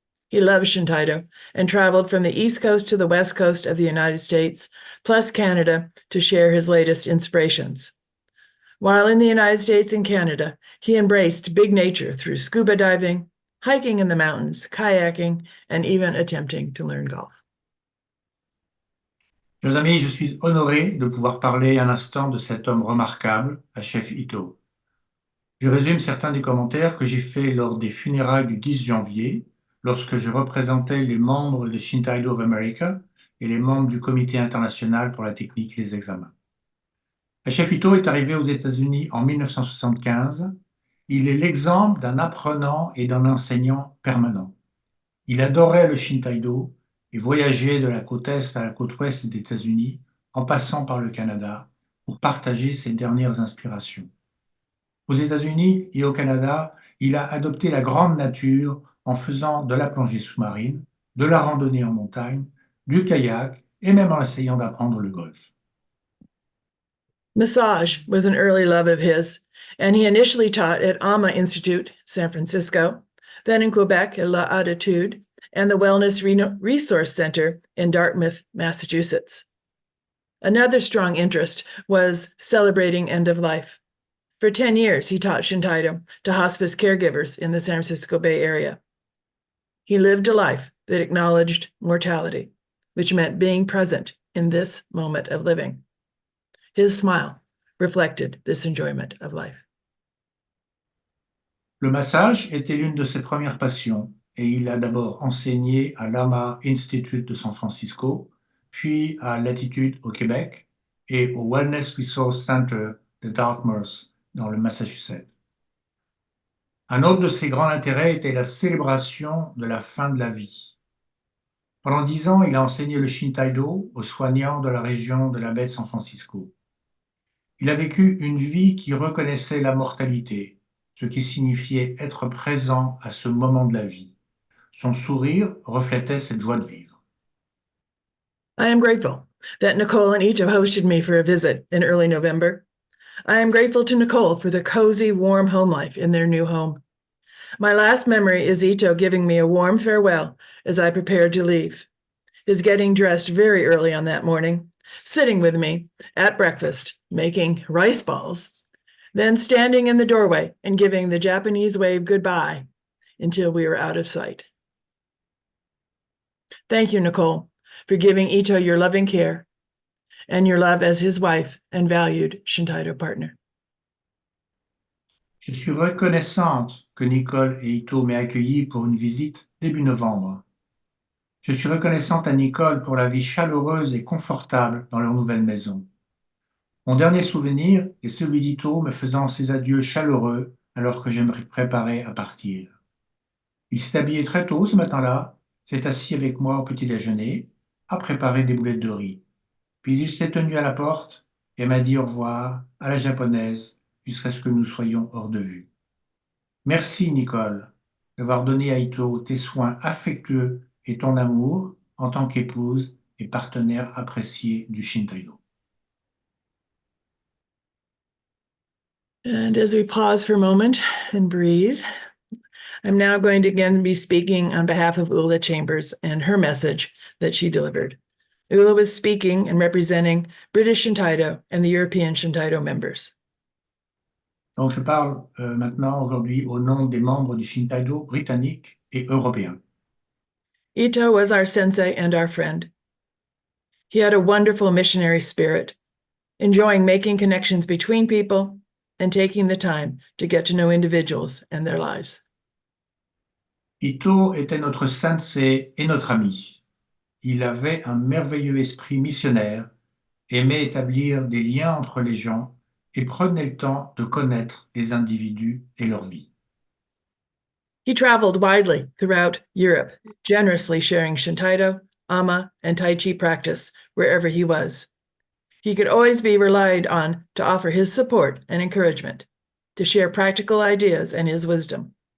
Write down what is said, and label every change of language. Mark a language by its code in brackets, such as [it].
[en] He loves Shintaido and traveled from the East Coast to the West Coast of the United States, plus Canada, to share his latest inspirations. While in the United States and Canada, he embraced big nature through scuba diving, hiking in the mountains, kayaking, and even attempting to learn golf. [fr] Chers amis, je suis honoré de pouvoir parler un instant de cet homme remarquable, H.F. Ito. Je résume certains des commentaires que j'ai faits lors des funérailles du 10 janvier, lorsque je représentais les membres de Shintaido of America et les membres du Comité international pour la technique et les examens. H.F. Ito est arrivé aux États-Unis en 1975. Il est l'exemple d'un apprenant et d'un enseignant permanent. Il adorait le Shintaido et voyageait de la côte est à la côte ouest des États-Unis, en passant par le Canada, pour partager ses dernières inspirations. Aux États-Unis et au Canada, il a adopté la grande nature en faisant de la plongée sous-marine, de la randonnée en montagne, du kayak et même en essayant d'apprendre le golf. [en] Massage was an early love of his, and he initially taught at AMA Institute, San Francisco, then in Quebec at La Attitude, and the Wellness Resource Center in Dartmouth, Massachusetts. Another strong interest was celebrating end of life. For 10 years, he taught Shintaido to hospice caregivers in the San Francisco Bay Area. He lived a life that acknowledged mortality, which meant being present in this moment of living. His smile reflected this enjoyment of life. [fr] Le massage était l'une de ses premières passions et il a d'abord enseigné à l'AMA Institute de San Francisco, puis à l'Attitude au Québec et au Wellness Resource Center de Dartmouth dans le Massachusetts. Un autre de ses grands intérêts était la célébration de la fin de la vie. Pendant 10 ans, il a enseigné le Shintaido aux soignants de la région de la baie de San Francisco. Il a vécu une vie qui reconnaissait la mortalité, ce qui signifiait être présent à ce moment de la vie. Son sourire reflétait cette joie de vivre. [en] I am grateful that Nicole and Ito hosted me for a visit in early November. I am grateful to Nicole for the cozy, warm home life in their new home. My last memory is Ito giving me a warm farewell as I prepared to leave. His getting dressed very early on that morning, sitting with me at breakfast, making rice balls, then standing in the doorway and giving the Japanese wave goodbye until we were out of sight. Thank you, Nicole, for giving Ito your loving care and your love as his wife and valued Shintaido partner. [fr] Je suis reconnaissante que Nicole et Ito m'aient accueilli pour une visite début novembre. Je suis reconnaissante à Nicole pour la vie chaleureuse et confortable dans leur nouvelle maison. Mon dernier souvenir est celui d'Ito me faisant ses adieux chaleureux alors que je me préparais à partir. Il s'est habillé très tôt ce matin-là, s'est assis avec moi au petit déjeuner, a préparé des boulettes de riz. Puis il s'est tenu à la porte et m'a dit au revoir à la japonaise jusqu'à ce que nous soyons hors de vue. Merci Nicole d'avoir donné à Ito tes soins affectueux et ton amour en tant qu'épouse et partenaire apprécié du Shintaido. [en] And as we pause for a moment and breathe, I'm now going to again be speaking on behalf of Ula Chambers and her message that she delivered. Ula was speaking and representing British Shintaido and the European Shintaido members. [fr] Donc je parle maintenant aujourd'hui au nom des membres du Shintaido britannique et européen. [en] Ito was our sensei and our friend. He had a wonderful missionary spirit, enjoying making connections between people and taking the time to get to know individuals and their lives. [fr] Ito était notre sensei et notre ami. Il avait un merveilleux esprit missionnaire, aimait établir des liens entre les gens et prenait le temps de connaître les individus et leur vie. [en] He traveled widely throughout Europe, generously sharing Shintaido, Ama, and Tai Chi practice wherever he was. He could always be relied on to offer his support and encouragement, to share practical ideas and his wisdom.